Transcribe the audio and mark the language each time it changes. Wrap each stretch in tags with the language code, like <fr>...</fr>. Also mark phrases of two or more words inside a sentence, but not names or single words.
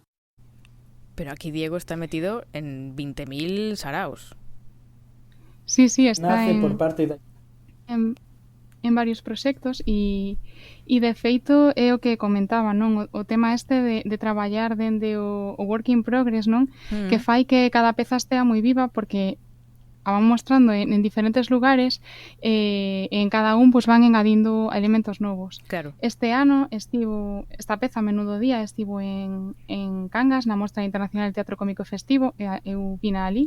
<gl>Pero aquí Diego está metido en 20.000 saraos. Sí, está nace por parte en varios proxectos e de feito é o que comentaba, non? O tema este de traballar dende o</gl> <en>work in progress,</en> <gl>non? Que fai que cada peza estea moi viva porque a van mostrando en diferentes lugares e en cada un pues, van engadindo elementos novos. Claro. Este ano esta peza Menudo Día estivo en Cangas na Mostra Internacional de Teatro Cómico e Festivo e eu vina ali.</gl>